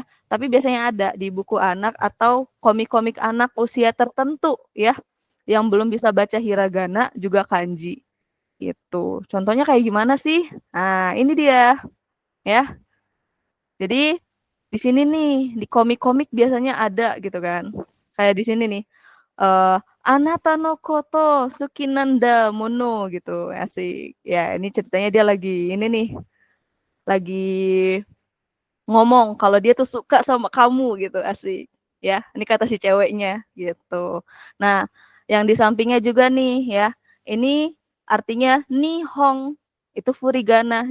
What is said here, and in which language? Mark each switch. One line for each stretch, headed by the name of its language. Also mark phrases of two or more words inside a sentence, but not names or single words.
Indonesian: Tapi biasanya ada di buku anak atau komik-komik anak usia tertentu ya, yang belum bisa baca hiragana juga kanji gitu. Contohnya kayak gimana sih? Nah ini dia ya. Jadi di sini nih di komik-komik biasanya ada gitu kan, kayak di sini nih.
Japanese: あなたのこと好きなんだもの
Indonesian: gitu, asik. Ya, ini ceritanya dia lagi ini nih, lagi ngomong kalau dia tuh suka sama kamu gitu, asik. Ya, ini kata si ceweknya gitu. Nah, yang di sampingnya juga nih ya, ini artinya nihong, itu furigana.